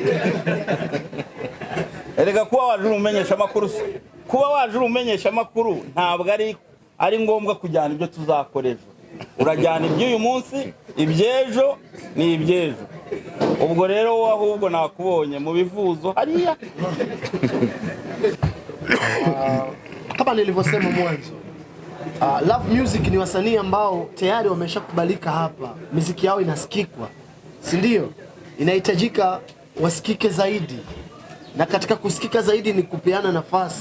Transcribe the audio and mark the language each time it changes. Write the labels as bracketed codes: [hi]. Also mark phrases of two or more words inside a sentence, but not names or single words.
[rw] Erega kuba waje umenyesha amakuru, kuba waje umenyesha amakuru ntabwo ari ngombwa kujyana ibyo tuzakoreje. Urajyana iby'uyu munsi, ibyejo ni ibyejo. Ubwo rero wowe ahubwo nakubonye mu bivuzo hariya. [sw] Kama nilivyosema mwanzo, Love Music ni wasanii ambao tayari wameshakubalika hapa, muziki yao inasikikwa, si ndio? Inahitajika wasikike zaidi, na katika kusikika zaidi ni kupeana nafasi.